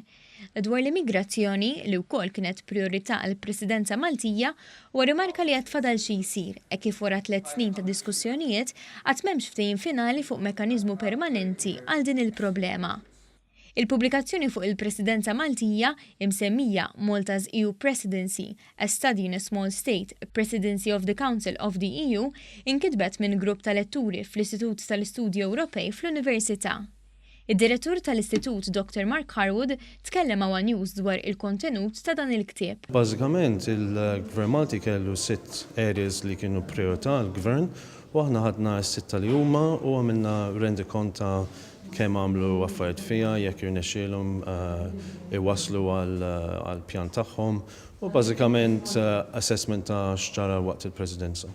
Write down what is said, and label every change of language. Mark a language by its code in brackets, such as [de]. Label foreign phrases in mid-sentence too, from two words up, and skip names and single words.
[mt] Dwar l-immigrazzjoni li wkoll kienet priorità għall Presidenza Maltija u rimarka li qed fadal xi jsir kif wara 3 snin ta' diskussjonijiet qatt m'hemmx ftehim finali fuq mekkaniżmu permanenti għal din il-problema. Il-publikazzjoni fuq il-Presidenza Maltija imsemmija Malta's EU Presidency, a Study in a Small State, Presidency of the Council of the EU, inkitbet minn grupp ta' letturi fl-Istitut tal-Istudji Ewropej fl-Università. Id-direttur tal-Istitut Dr. Mark Harwood tkellem għawa news dwar il-kontenut ta' dan il-ktieb. Bażikament il-Gvern Malti kellu 6 areas li kienu priorità l-Gvern u aħna ħadna s-sitta li huma u għamilna rendi konta kemm għamlu affarijiet fija jekk irnexxielhom iwasslu għal pjan tagħhom u bażikament assessment ta' x'ġara waqt il-Presidenza.